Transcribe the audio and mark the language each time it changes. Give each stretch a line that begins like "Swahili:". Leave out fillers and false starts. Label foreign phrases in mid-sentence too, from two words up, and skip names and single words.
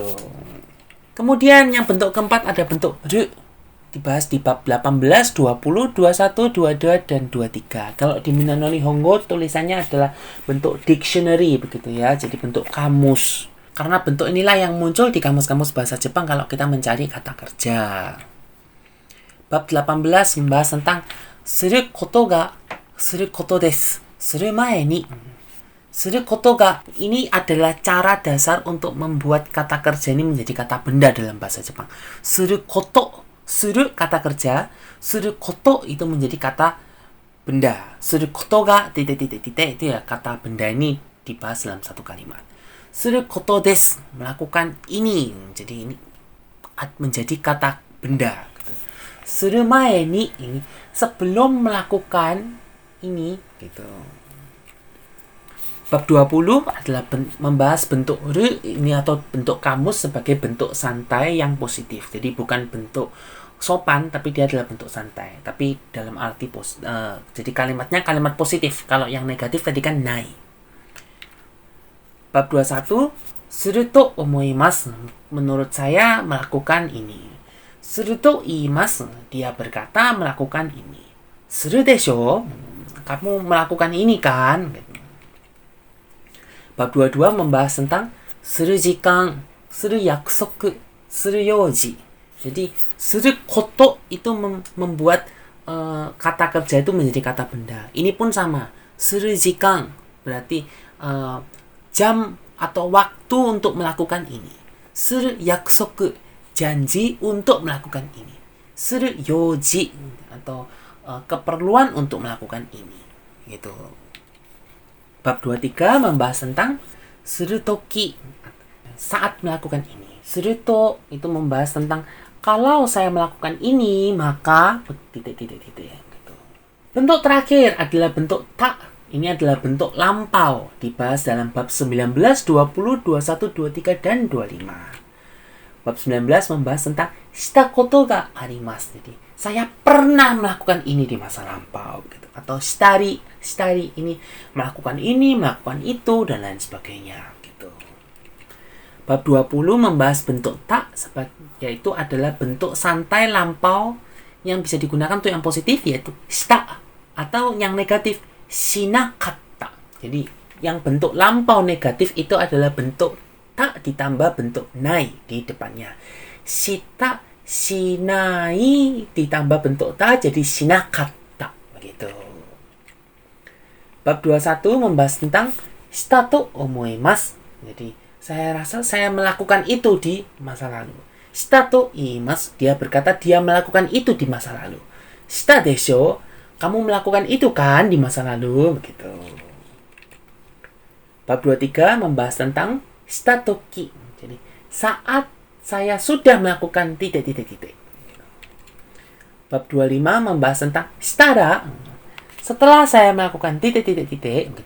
Indonesian: Kemudian yang bentuk keempat ada bentuk ru, dibahas di bab 18, 20, 21, 22, dan 23. Kalau di Minano Nihongo tulisannya adalah bentuk dictionary begitu ya, jadi bentuk kamus. Karena bentuk inilah yang muncul di kamus-kamus bahasa Jepang kalau kita mencari kata kerja. Bab 18 membahas tentang
Japanese: することがすることです. する前に. することが,
Indonesian: ini adalah cara dasar untuk membuat kata kerja ini menjadi kata benda dalam bahasa Jepang.
Japanese: すること,
Indonesian: suru kata kerja,
Japanese: すること
Indonesian: itu menjadi kata benda.
Japanese: することが
Indonesian: titik itu ya kata benda ini dibahas dalam satu kalimat.
Japanese: することです,
Indonesian: melakukan ini. Jadi ini menjadi kata benda. Gitu.
Japanese: する前に,
Indonesian: ini sebelum melakukan ini gitu. Bab 20 adalah membahas bentuk ru ini atau bentuk kamus sebagai bentuk santai yang positif. Jadi bukan bentuk sopan, tapi dia adalah bentuk santai. Tapi dalam arti jadi kalimatnya kalimat positif. Kalau yang negatif tadi kan nai. Bab 21,
Japanese: すると思います,
Indonesian: menurut saya melakukan ini.
Japanese: すると言います,
Indonesian: dia berkata melakukan ini.
Japanese: するでしょう,
Indonesian: kamu melakukan ini kan? Bab 22 membahas tentang
Japanese: する時間、する約束、する用事.
Indonesian: Jadi
Japanese: すること
Indonesian: itu membuat kata kerja itu menjadi kata benda. Ini pun sama.
Japanese: する時間
Indonesian: berarti jam atau waktu untuk melakukan ini.
Japanese: する約束,
Indonesian: janji untuk melakukan ini.
Japanese: する用事
Indonesian: atau keperluan untuk melakukan ini. Gitu. Bab 23 membahas tentang
Japanese: する時,
Indonesian: saat melakukan ini.
Japanese: すると
Indonesian: itu membahas tentang kalau saya melakukan ini, maka titik. Gitu. Bentuk terakhir adalah bentuk ta. Ini adalah bentuk lampau, dibahas dalam bab 19, 20, 21, 23, dan 25. Bab 19 membahas tentang
Japanese: したことがあります.
Indonesian: Jadi, saya pernah melakukan ini di masa lampau gitu. Atau shitari ini melakukan itu dan lain sebagainya gitu. Bab 20 membahas bentuk ta, yaitu adalah bentuk santai lampau yang bisa digunakan untuk yang positif yaitu shita, atau yang negatif shinakatta. Jadi yang bentuk lampau negatif itu adalah bentuk ta ditambah bentuk nai di depannya.
Japanese: した、しない
Indonesian: ditambah bentuk ta jadi shinakatta begitu. Bab 21 membahas tentang
Japanese: したと思います.
Indonesian: Jadi saya rasa saya melakukan itu di masa lalu.
Japanese: したと言います,
Indonesian: dia berkata dia melakukan itu di masa lalu.
Japanese: したでしょう,
Indonesian: kamu melakukan itu kan di masa lalu begitu. Bab 23 membahas tentang
Japanese: した時.
Indonesian: Jadi saat saya sudah melakukan titik. Bab 25 membahas tentang shitara, setelah saya melakukan titik gitu.